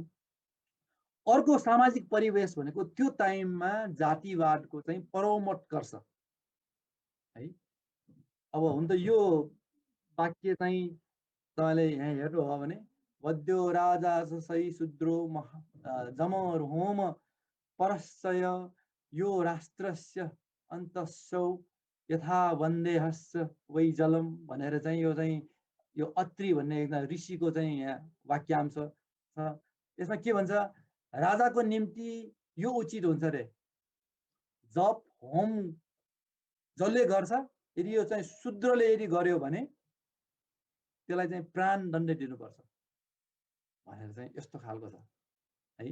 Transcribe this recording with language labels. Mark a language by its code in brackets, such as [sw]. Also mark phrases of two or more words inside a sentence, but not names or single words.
[ne] अर्को सामाजिक परिवेश भनेको त्यो टाइममा जातिवादको चाहिँ परमोत्कर्ष है। अब हुन त यो वाक्य चाहिँ तपाईँले यहाँ हेर्नुभयो भने [sa] वद्यो राजा सही शूद्रो जमर होम परश्चय यो राष्ट्रस्य अन्तस्सौ यथा वन्देहस्य वै जलम [ne] भनेर चाहिँ यो अत्रि भन्ने एकजना ऋषिको चाहिँ यहाँ वाक्यांश छ। यसमा के भन्छ, राजाको निम्ति यो उचित हुन्छ रे, जप होम जसले गर्छ यदि यो चाहिँ शूद्रले यदि गर्यो भने त्यसलाई चाहिँ प्राणदण्ड दिनुपर्छ भनेर चाहिँ यस्तो खालको छ है।